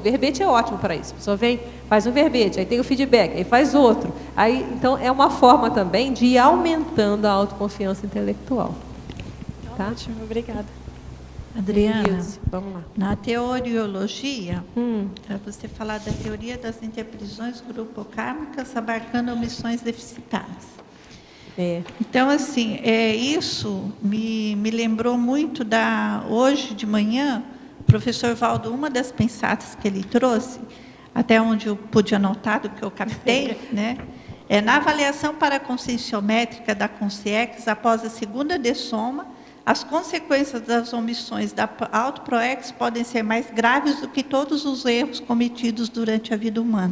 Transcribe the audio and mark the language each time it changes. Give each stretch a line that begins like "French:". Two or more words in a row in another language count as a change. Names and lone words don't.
Portuguese: Verbete é ótimo para isso. A pessoa vem, faz um verbete, aí tem o feedback, aí faz outro. Aí, então, é uma forma também de ir aumentando a autoconfiança intelectual. Tá? Ótimo, obrigada. Adriana, vamos lá. na teoriologia, você falar da teoria das interprisões grupocármicas abarcando omissões deficitárias. Então, assim, isso me lembrou muito hoje de manhã, o professor Valdo, uma das pensadas que ele trouxe, até onde eu pude anotar do que eu captei, né? Na avaliação paraconscienciométrica da Consciex, após a segunda dessoma, as consequências das omissões da autoproex podem ser mais graves do que todos os erros cometidos durante a vida humana.